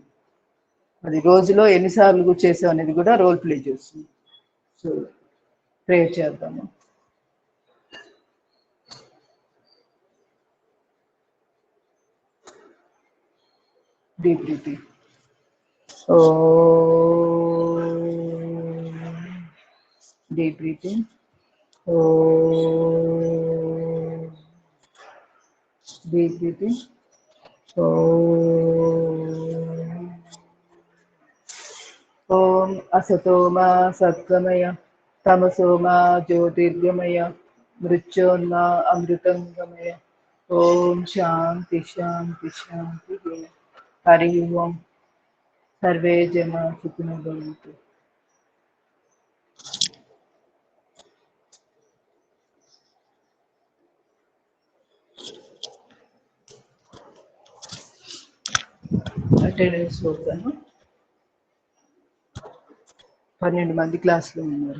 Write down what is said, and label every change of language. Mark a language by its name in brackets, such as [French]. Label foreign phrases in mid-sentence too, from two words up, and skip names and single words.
[Telugu] అది రోజులో ఎన్నిసార్లు చేసాం అనేది కూడా [English] role play [Telugu] చేస్తుంది. [English] so pray [Telugu] చేద్దాము. [English] deep breathing. Deep breathing. Deep breathing. [Sanskrit] Om asato ma satgamaya tamaso ma jyotirgamaya mrityonma amritangamaya. Om shanti shanti shanti. Hari Om. Sarve jana sukhino bhavantu. [Telugu] అటెండెన్స్ చూద్దాము. 12 మంది క్లాసులో ఉన్నారు.